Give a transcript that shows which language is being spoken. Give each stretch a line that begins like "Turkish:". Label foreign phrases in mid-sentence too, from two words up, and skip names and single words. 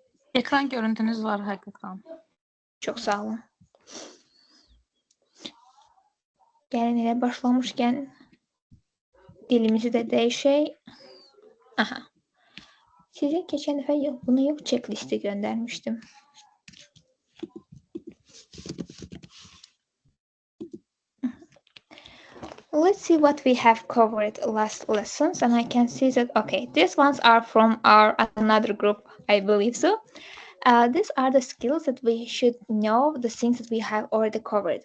Azerbaijani: Ekran görüntünüz var həqiqətən. Çox sağ olun. Gəlin elə başlamışkən dilimizi də dəyişək. Aha. Sizə keçən dəfə bunu yox, checklisti göndərmişdim.
English: Let's see what we have covered last lessons, and I can see that, okay, these ones are from our another group, I believe so. These are the skills that we should know, the things that we have already covered.